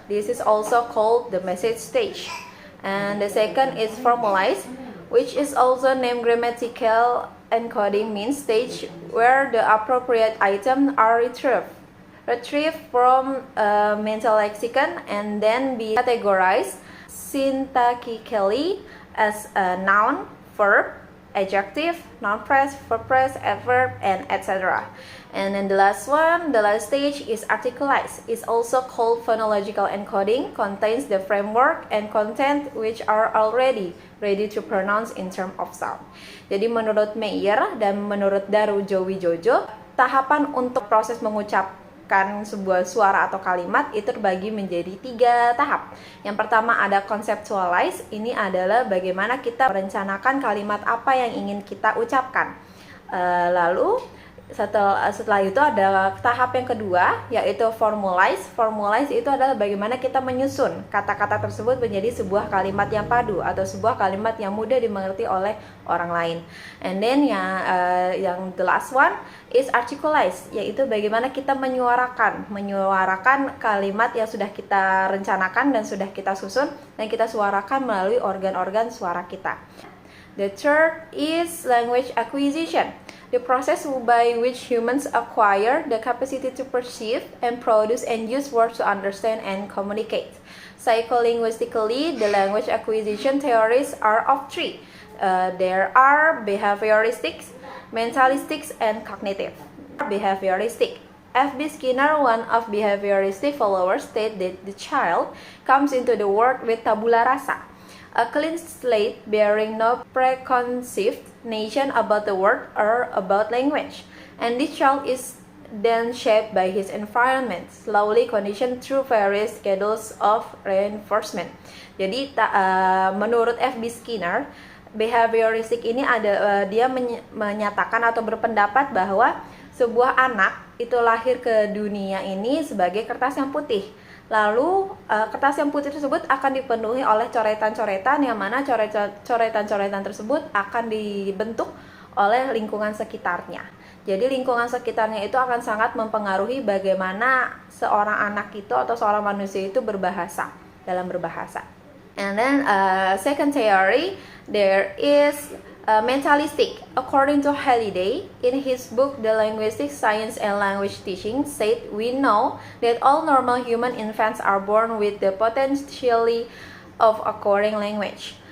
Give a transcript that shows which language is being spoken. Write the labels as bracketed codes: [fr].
[en] This is also called the message stage. And the second is formalize, which is also named grammatical encoding, means stage where the appropriate items are retrieved from a mental lexicon and then be categorized syntactically as a noun, verb, adjective, noun phrase, verb phrase, adverb, and etc. And then the last stage is articleize. It's also called phonological encoding, contains the framework and content which are already ready to pronounce in terms of sound. [id] Jadi menurut Mayer dan menurut Darjowijojo, tahapan untuk proses mengucapkan sebuah suara atau kalimat itu terbagi menjadi 3 tahap. Yang pertama ada conceptualize. Ini adalah bagaimana kita merencanakan kalimat apa yang ingin kita ucapkan. Lalu setelah itu ada tahap yang kedua, yaitu formalize. Formalize itu adalah bagaimana kita menyusun kata-kata tersebut menjadi sebuah kalimat yang padu atau sebuah kalimat yang mudah dimengerti oleh orang lain. [en] And then [id] yang [en] the last one is articleize, [id] yaitu bagaimana kita menyuarakan kalimat yang sudah kita rencanakan dan sudah kita susun dan kita suarakan melalui organ-organ suara kita. [en] The third is language acquisition, the process by which humans acquire the capacity to perceive and produce and use words to understand and communicate. Psycholinguistically, the language acquisition theories are of three. There are behavioristics, mentalistics, and cognitive. Behavioristic. F.B. Skinner, one of behavioristic followers, stated that the child comes into the world with tabula rasa, a clean slate bearing no preconceived notion about the world or about language, and this child is then shaped by his environment, slowly conditioned through various schedules of reinforcement. [id] Jadi menurut F.B. Skinner, behavioristik ini dia menyatakan atau berpendapat bahwa sebuah anak itu lahir ke dunia ini sebagai kertas yang putih. Lalu kertas yang putih tersebut akan dipenuhi oleh coretan-coretan, yang mana coretan-coretan tersebut akan dibentuk oleh lingkungan sekitarnya. Jadi lingkungan sekitarnya itu akan sangat mempengaruhi bagaimana seorang anak itu atau seorang manusia itu dalam berbahasa. [en] And then second theory, there is mentalistic. According to Halliday, in his book The Linguistic Science and Language Teaching, said we know that all normal human infants are born with the potential of acquiring language.